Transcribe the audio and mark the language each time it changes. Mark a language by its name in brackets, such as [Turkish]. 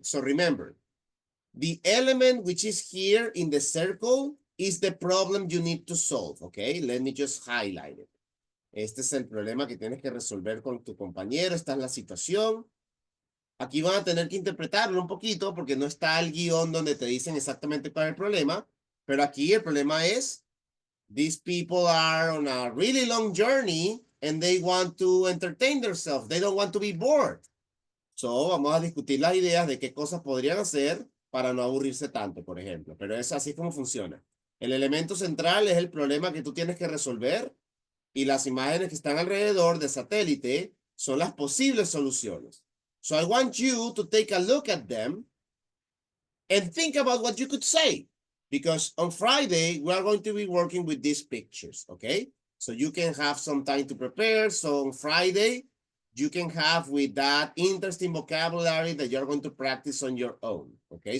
[English] So remember, the element which is here in the circle is the problem you need to solve, okay? Let me just highlight it. [Spanish] Este es el problema que tienes que resolver con tu compañero. Esta es la situación. Aquí van a tener que interpretarlo un poquito porque no está el guión donde te dicen exactamente cuál es el problema. Pero aquí el problema es, [English] these people are on a really long journey and they want to entertain themselves. They don't want to be bored. [Spanish] So, vamos a discutir las ideas de qué cosas podrían hacer para no aburrirse tanto, por ejemplo. Pero es así como funciona. El elemento central es el problema que tú tienes que resolver y las imágenes que están alrededor del satélite son las posibles soluciones. [English] So I want you to take a look at them and think about what you could say. Because on Friday, we are going to be working with these pictures, okay? So you can have some time to prepare. So on Friday, you can have with that interesting vocabulary that you're going to practice on your own, okay?